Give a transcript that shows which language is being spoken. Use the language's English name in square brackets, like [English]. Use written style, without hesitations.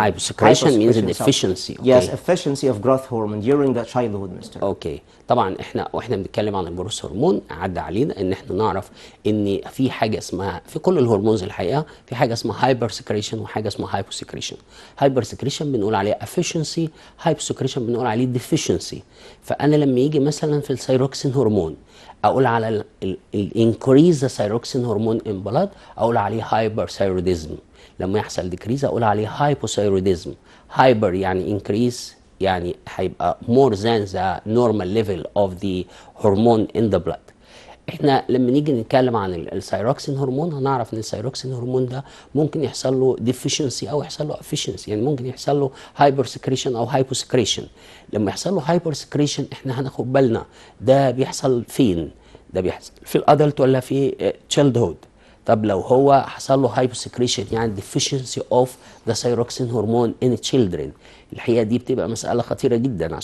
[English] Hyposecretion means a deficiency. Okay. Yes, efficiency of growth hormone during the childhood, Mr. [Arabic] اوكي، طبعا واحنا بنتكلم عن الجروث هرمون عدى علينا ان احنا نعرف ان في حاجه اسمها في كل الهرمونز الحقيقه في حاجه اسمها هايبر سكريشن وحاجه اسمها هايبو سكريشن. هايبر سكريشن بنقول عليه افيشنسي، هايبو سكريشن بنقول عليه ديفيشنسي. فانا لما يجي مثلا في الثايروكسين هرمون اقول على الانكريز ذا ثايروكسين هرمون ان بلاد اقول عليه هايبر ثايروديزم. لما يحصل ديكريز اقول عليه هايبوثايروديزم. هايبر يعني انكريز، يعني هيبقى [English] more than the normal level of the hormone in the blood. [Arabic] احنا لما نيجي نتكلم عن الثايروكسين هرمون هنعرف ان الثايروكسين هرمون ده ممكن يحصل له deficiency او يحصل له efficiency، يعني ممكن يحصل له هايبر سكريشن او هايبو سكريشن. لما يحصل له هايبر سكريشن احنا هناخد بالنا ده بيحصل فين؟ ده بيحصل في الادلت ولا في تشيلد هود؟ طب لو هو حصل له هايبوسكريشن يعني [English] deficiency of the thyroxine hormone in children، [Arabic] الحقيقه دي بتبقى مساله خطيره جدا.